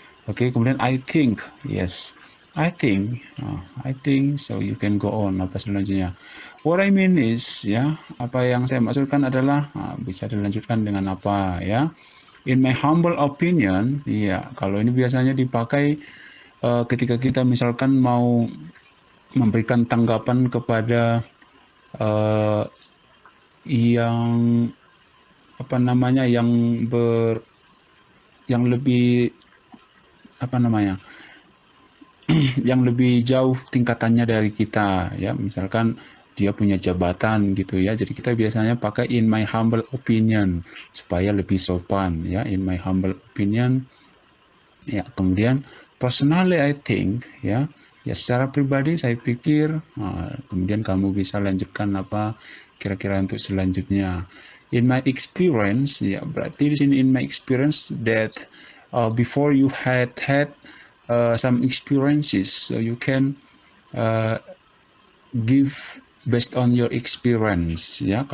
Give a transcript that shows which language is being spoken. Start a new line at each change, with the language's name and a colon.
English: Oke, kemudian I think, yes, I think so you can go on.
Indonesian: Apa selanjutnya?
English: What I mean is,
Indonesian: ya, apa yang saya maksudkan adalah bisa dilanjutkan dengan apa ya?
English: In my humble opinion,
Indonesian: ya, kalau ini biasanya dipakai ketika kita misalkan mau memberikan tanggapan kepada yang apa namanya, yang lebih apa namanya, yang lebih jauh tingkatannya dari kita ya, misalkan dia punya jabatan gitu ya, jadi kita biasanya pakai
English: in my humble opinion
Indonesian: supaya lebih sopan ya, in my humble opinion ya. Kemudian
English: personally I think,
Indonesian: ya secara pribadi saya pikir. Kemudian kamu bisa lanjutkan apa kira-kira untuk selanjutnya.
English: In my experience,
Indonesian: ya berarti di sini
English: in my experience that before you had some experiences, so you can give based on your experience ya.